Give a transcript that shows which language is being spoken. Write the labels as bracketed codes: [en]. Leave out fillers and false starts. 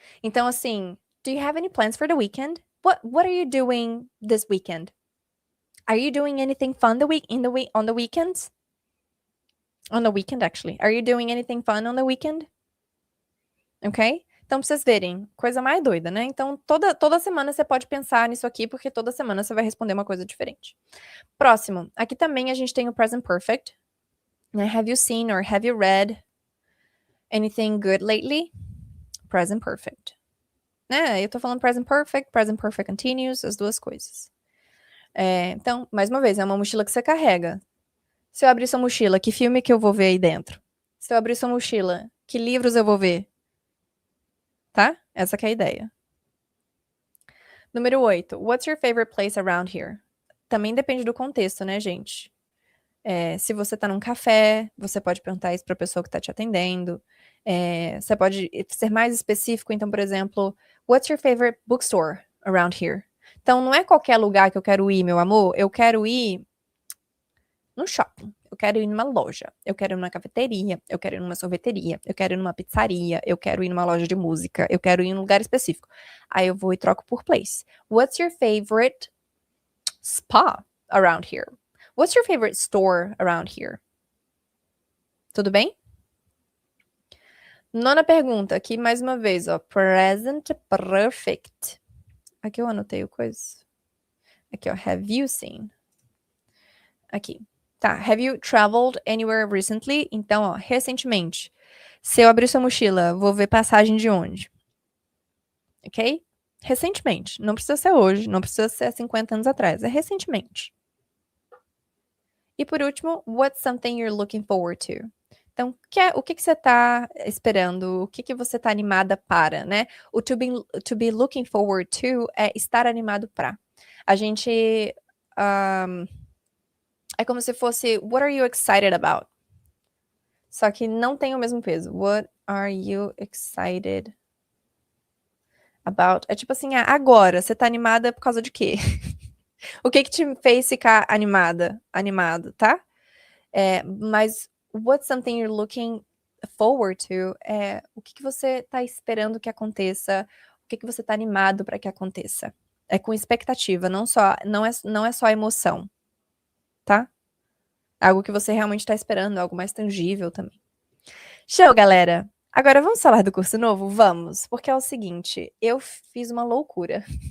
[pt] Então, assim, [en] do you have any plans for the weekend? What are you doing this weekend? Are you doing anything fun on the weekends? On the weekend, actually. Are you doing anything fun on the weekend? Ok? [pt] Então, pra vocês verem, coisa mais doida, né? Então, toda semana você pode pensar nisso aqui, porque toda semana você vai responder uma coisa diferente. Próximo. Aqui também a gente tem o present perfect. Né? [en] Have you seen or have you read anything good lately? [pt] Present perfect. Né? Eu tô falando present perfect continuous, as duas coisas. Então, mais uma vez, é uma mochila que você carrega. Se eu abrir sua mochila, que filme que eu vou ver aí dentro? Se eu abrir sua mochila, que livros eu vou ver? Tá? Essa que é a ideia. Número 8. [en] What's your favorite place around here? [pt] Também depende do contexto, né, gente? Se você tá num café, você pode perguntar isso pra pessoa que tá te atendendo. Você pode ser mais específico, então, por exemplo, [en] what's your favorite bookstore around here? [pt] Então, não é qualquer lugar que eu quero ir, meu amor. Eu quero ir no shopping, eu quero ir numa loja, eu quero ir numa cafeteria, eu quero ir numa sorveteria, eu quero ir numa pizzaria, eu quero ir numa loja de música, eu quero ir em um lugar específico. Aí eu vou e troco por place. [en] What's your favorite spa around here? What's your favorite store around here? [pt] Tudo bem? Nona pergunta, aqui mais uma vez, ó. Present perfect. Aqui eu anotei o coisa. Aqui, ó. [en] Have you seen? [pt] Aqui. Tá. [en] Have you traveled anywhere recently? [pt] Então, ó, recentemente. Se eu abrir sua mochila, vou ver passagem de onde? Ok? Recentemente. Não precisa ser hoje, não precisa ser 50 anos atrás. É recentemente. E por último, [en] what's something you're looking forward to? [pt] Então, o que você está esperando? O que você está animada para, né? O to be looking forward to é estar animado para. A gente. É como se fosse [en] what are you excited about? [pt] Só que não tem o mesmo peso. [en] What are you excited about? [pt] É tipo assim, agora, você tá animada por causa de quê? O que te fez ficar animado, tá? Mas [en] what's something you're looking forward to? [pt] O que você tá esperando que aconteça? O que você tá animado para que aconteça? É com expectativa, não é só emoção, tá? Algo que você realmente tá esperando, algo mais tangível também. Show, galera! Agora vamos falar do curso novo? Vamos, porque é o seguinte, eu fiz uma loucura.